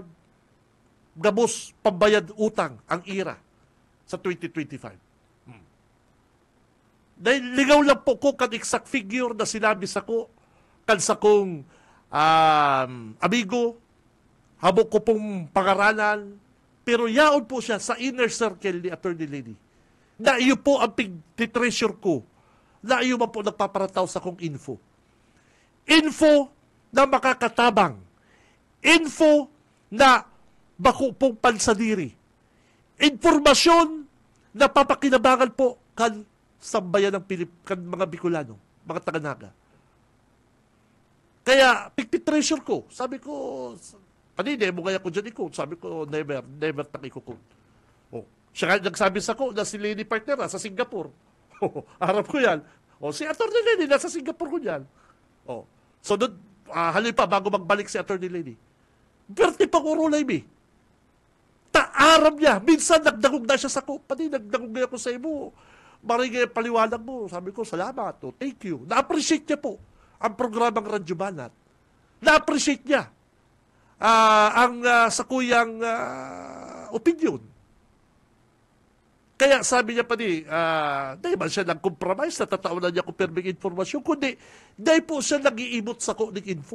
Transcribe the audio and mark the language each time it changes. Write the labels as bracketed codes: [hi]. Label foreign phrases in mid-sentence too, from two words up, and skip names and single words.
[bik] Gabos pambayad utang ang IRA sa 2025. Dahil ligaw lang po ko kan exact figure na sinabi sa ko, kan sa kong amigo, habok ko pong pangaralan, pero yaon po siya sa [en] inner circle [bik] ni Atty. Leni. Na iyo po ang pig-treasure ko, na iyo man po nagpaparataw sa kong info. Info na makakatabang. Info na bako pong pansadiri. Informasyon na papakinabangan po kan sambayan ng kan mga Bicolano, mga taga-Naga. Kaya, pigti-treasure ko. Sabi ko, panine mo kaya ko dyan ikot. Sabi ko, never takikukot. Oh. [tl] Siya nga nagsabi sa ko na si Leni partner sa Singapore. [bik] Harap ko yan. Si Atty. Leni nasa Singapore ko yan. So, doon, haloy pa bago magbalik si Atty. Leni. Berti pang urulay mi. Taaram niya. Minsan nagdagog na siya sa ko. Pati nagdagog na ako sa imo. Maringay paliwanag mo. Sabi ko, salamat. [en] Thank you. [bik] Na-appreciate niya po ang programang Radyo Banat. Na-appreciate niya ang sakuyang opinion. Kaya sabi niya pa dahil man siya nag-compromise, natatao na niya kung perming informasyon, kundi dahil po siya nag-iimot sa kuning info.